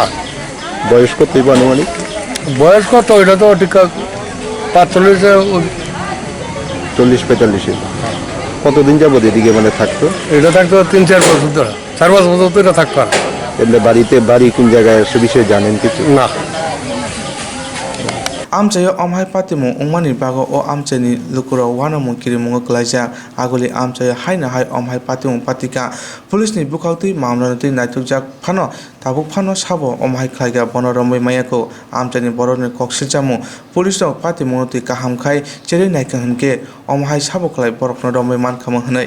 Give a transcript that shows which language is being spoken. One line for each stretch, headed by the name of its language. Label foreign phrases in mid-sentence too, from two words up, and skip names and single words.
Bangla: বয়স কত আনুমানিক? বয়স কত এটা তো ঠিক 45 40-45। কতদিন যাবত এদিকে মানে থাকতো? এটা থাকতো 3-4 বছর ধরে, 4-5 বছর তো এটা থাকতো। আর এমনি বাড়ি কোন জায়গায় সে বিষয়ে জানেন কিছু? না।
Kok Borok: Amchayo amhai patimu ungmani bago o amchani lukuro wanamu kirimungo klaija aguli amchayo haina hai amhai patimu patika police ni bukautui mamlanati naitukjak phano tabuk phano sabo amhai khlaiga bonoromoi mayako amchani boroni koksiljamu police rok patimu ti kaham khai cheri naikang hunke amhai sabo khlai borokno romoi mankhamu hnai